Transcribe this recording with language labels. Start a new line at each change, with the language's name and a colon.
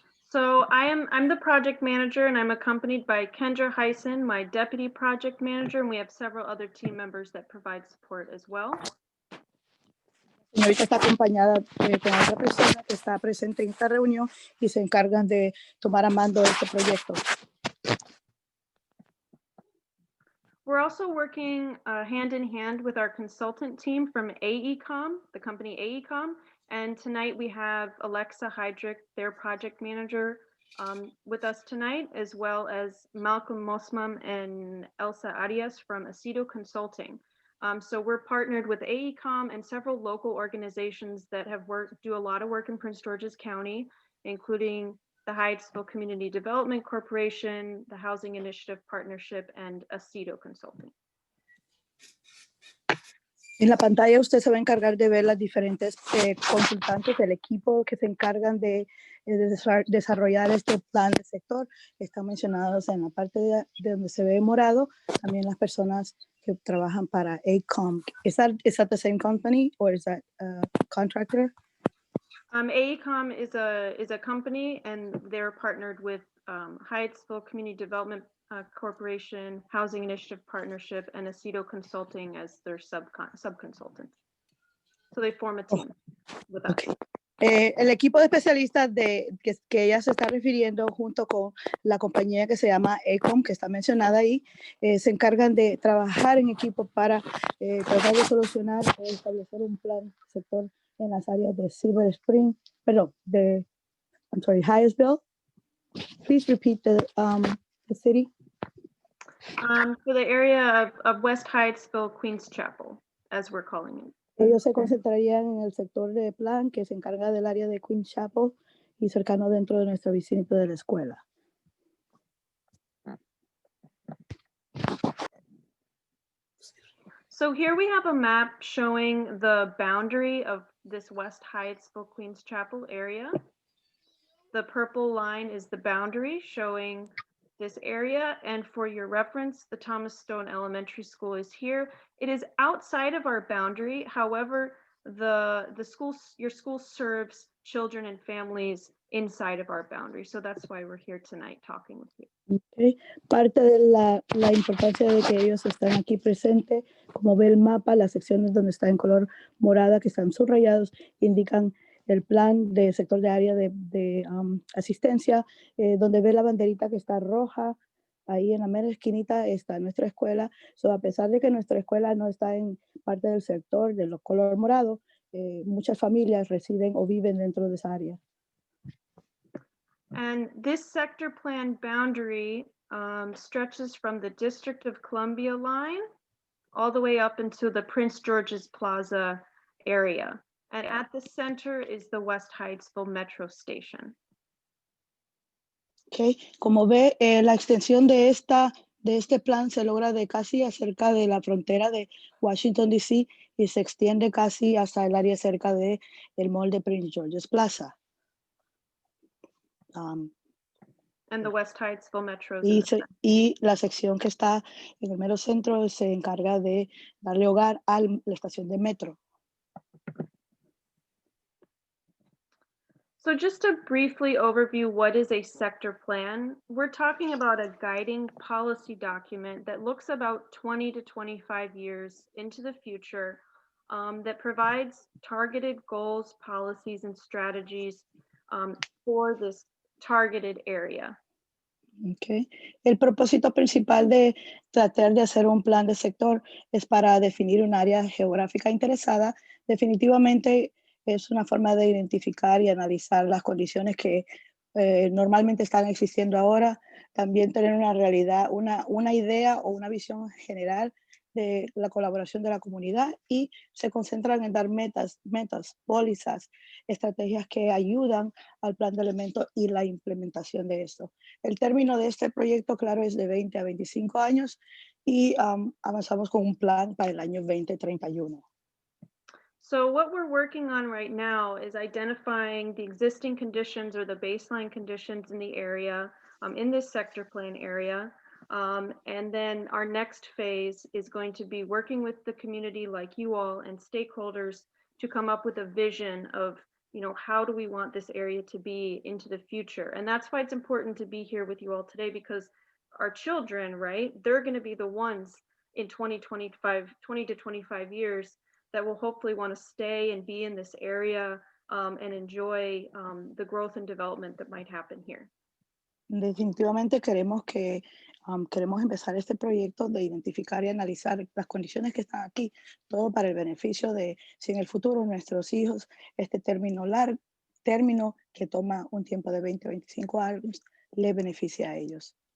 English: So I'm the project manager, and I'm accompanied by Kendra Heisen, my deputy project manager, and we have several other team members that provide support as well.
Spanish: La señorita está acompañada con otra persona que está presente en esta reunión y se encargan de tomar a mando este proyecto.
English: We're also working hand in hand with our consultant team from AECOM, the company AECOM. And tonight we have Alexa Heydrich, their project manager, with us tonight, as well as Malcolm Mosmam and Elsa Arias from Aceto Consulting. So we're partnered with AECOM and several local organizations that have do a lot of work in Prince George's County, including the Hyattsville Community Development Corporation, the Housing Initiative Partnership, and Aceto Consulting.
Spanish: En la pantalla usted se va a encargar de ver las diferentes consultantes del equipo que se encargan de desarrollar este plan de sector. Están mencionados en la parte de donde se ve morado, también las personas que trabajan para AECOM.
English: Is that the same company or is that a contractor? AECOM is a company, and they're partnered with Hyattsville Community Development Corporation, Housing Initiative Partnership, and Aceto Consulting as their sub-consultant. So they form a team with us. Okay.
Spanish: El equipo de especialistas que ella se está refiriendo junto con la compañía que se llama AECOM, que está mencionada ahí, se encargan de trabajar en equipo para tratar de solucionar o establecer un plan sector en las áreas de Silver Spring, perdón, Hyattsville.
English: Please repeat the city. For the area of West Hyattsville, Queens Chapel, as we're calling it.
Spanish: Ellos se concentrarían en el sector de plan que se encarga del área de Queens Chapel y cercano dentro de nuestro vicinito de la escuela.
English: So here we have a map showing the boundary of this West Hyattsville Queens Chapel area. The purple line is the boundary showing this area. And for your reference, the Thomas Stone Elementary School is here. It is outside of our boundary. However, your school serves children and families inside of our boundary. So that's why we're here tonight talking with you. Okay.
Spanish: Parte de la importancia de que ellos están aquí presentes, como ve el mapa, las secciones donde está en color morada, que están subrayados, indican el plan de sector de área de asistencia, donde ve la banderita que está roja, ahí en la mera esquinita está nuestra escuela.
English: So,
Spanish: a pesar de que nuestra escuela no está en parte del sector de los color morado, muchas familias residen o viven dentro de esa área.
English: And this sector plan boundary stretches from the District of Columbia line all the way up into the Prince George's Plaza area. And at the center is the West Hyattsville Metro Station. Okay.
Spanish: Como ve, la extensión de este plan se logra de casi cerca de la frontera de Washington, D.C. y se extiende casi hasta el área cerca de el mall de Prince George's Plaza.
English: And the West Hyattsville Metro.
Spanish: Y la sección que está en el mero centro se encarga de darle hogar a la estación de metro.
English: So just to briefly overview what is a sector plan, we're talking about a guiding policy document that looks about 20 to 25 years into the future that provides targeted goals, policies, and strategies for this targeted area. Okay.
Spanish: El propósito principal de tratar de hacer un plan de sector es para definir un área geográfica interesada. Definitivamente es una forma de identificar y analizar las condiciones que normalmente están existiendo ahora. También tener una realidad, una idea o una visión general de la colaboración de la comunidad y se concentran en dar metas, pólizas, estrategias que ayudan al plan de elementos y la implementación de esto. El término de este proyecto, claro, es de 20 a 25 años y avanzamos con un plan para el año 2031.
English: So what we're working on right now is identifying the existing conditions or the baseline conditions in the area, in this sector plan area. And then our next phase is going to be working with the community like you all and stakeholders to come up with a vision of, how do we want this area to be into the future? And that's why it's important to be here with you all today, because our children, right, they're going to be the ones in 20 to 25 years that will hopefully want to stay and be in this area and enjoy the growth and development that might happen here.
Spanish: Definitivamente queremos empezar este proyecto de identificar y analizar las condiciones que están aquí, todo para el beneficio de si en el futuro nuestros hijos, este término que toma un tiempo de 20 a 25 años, le beneficia a ellos.